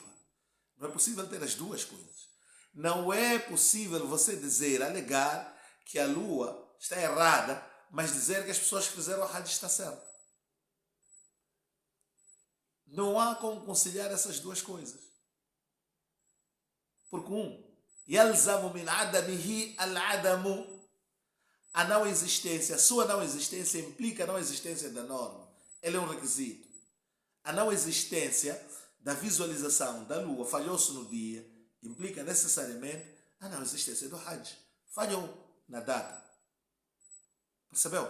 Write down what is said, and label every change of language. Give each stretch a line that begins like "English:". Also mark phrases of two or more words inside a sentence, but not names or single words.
Portuguese: Não é possível ter as duas coisas. Não é possível você dizer, alegar que a lua está errada, mas dizer que as pessoas que fizeram a Hajj está certo. Não há como conciliar essas duas coisas.
Arabic: Porque يَلْزَمُ مِنْ عَدَمِهِ الْعَدَمُ.
Portuguese: A não existência, a sua não existência implica a não existência da norma. Ele é um requisito. A não existência da visualização da lua, falhou-se no dia, implica necessariamente a não existência do Hajj. Falhou na data. Percebeu?